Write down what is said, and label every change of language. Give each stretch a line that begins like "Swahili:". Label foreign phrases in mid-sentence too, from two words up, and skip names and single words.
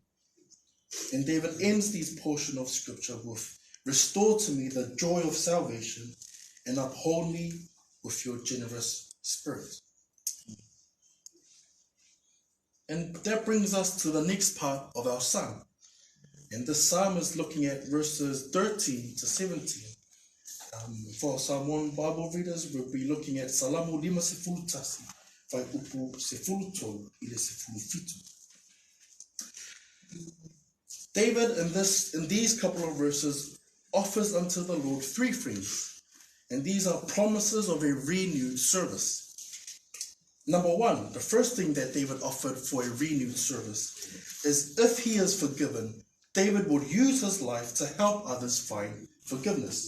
English: And David ends this portion of scripture with, restore to me the joy of salvation and uphold me with your generous spirit. And that brings us to the next part of our psalm. And this psalm is looking at verses 13 to 17. For Samoan Bible readers, we'll be looking at
Samoan: Salamu lima sefulu tasi, vai upu sefulu tolu, ile sefulu fitu.
English: David, in these couple of verses, offers unto the Lord three things. And these are promises of a renewed service. Number one, the first thing that David offered for a renewed service is if he is forgiven, David would use his life to help others find forgiveness.